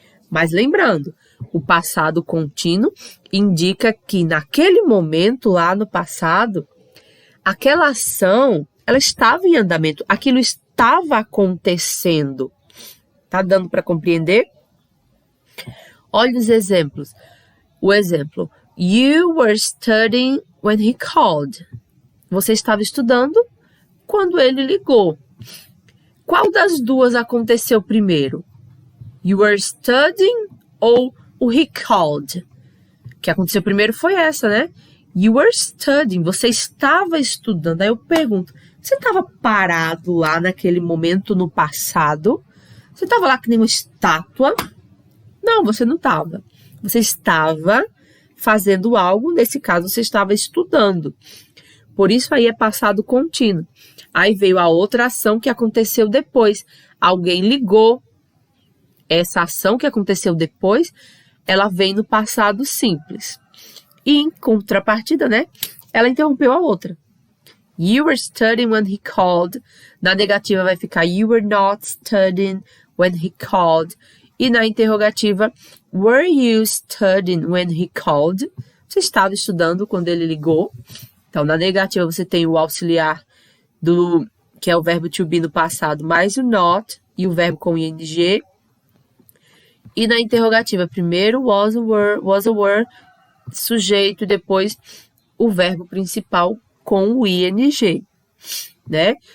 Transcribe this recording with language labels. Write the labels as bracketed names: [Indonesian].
[Portuguese] Mas lembrando, o passado contínuo indica que naquele momento lá no passado, aquela ação, ela estava em andamento, aquilo estava acontecendo. Tá dando para compreender? Olha os exemplos. O exemplo, [English] you were studying when he called. [Portuguese] Você estava estudando quando ele ligou. Qual das duas aconteceu primeiro? [English] You were studying [Portuguese] ou o [English] he called? [Portuguese] O que aconteceu primeiro foi essa, né? [English] You were studying, [Portuguese] você estava estudando. Aí eu pergunto, você estava parado lá naquele momento no passado? Você estava lá que nem uma estátua? Não, você não estava. Você estava fazendo algo, nesse caso você estava estudando. Por isso aí é passado contínuo. Aí veio a outra ação que aconteceu depois. Alguém ligou. Essa ação que aconteceu depois, ela vem no passado simples. E em contrapartida, né? Ela interrompeu a outra. [English] You were studying when he called. [Portuguese] Na negativa vai ficar [English] you were not studying when he called. [Portuguese] E na interrogativa, [English] were you studying when he called? [Portuguese] Você estava estudando quando ele ligou. Então, na negativa você tem o auxiliar que é o verbo to be no passado, mais o not e o verbo com ing. E na interrogativa, primeiro was a were, sujeito, e depois o verbo principal com o ing, né?